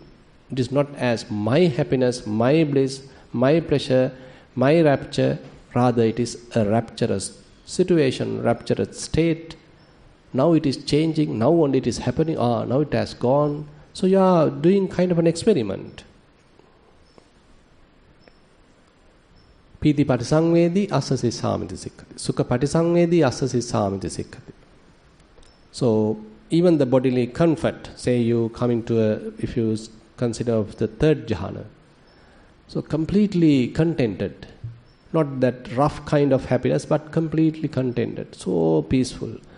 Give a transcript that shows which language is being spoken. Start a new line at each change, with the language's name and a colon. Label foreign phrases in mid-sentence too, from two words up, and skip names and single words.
English: It is not as my happiness, my bliss, my pleasure, my rapture. Rather it is a rapturous situation, rapturous state. Now it is changing, now only it is happening, now it has gone. So you are doing kind of an experiment.
Pali: Piti patisangvedi asasi samiti sikkati. Sukha patisangvedi asasi samiti sikkati.
English: So even the bodily comfort, say you come into if you consider of the third jhana, So completely contented. Not that rough kind of happiness, but completely contented. So peaceful.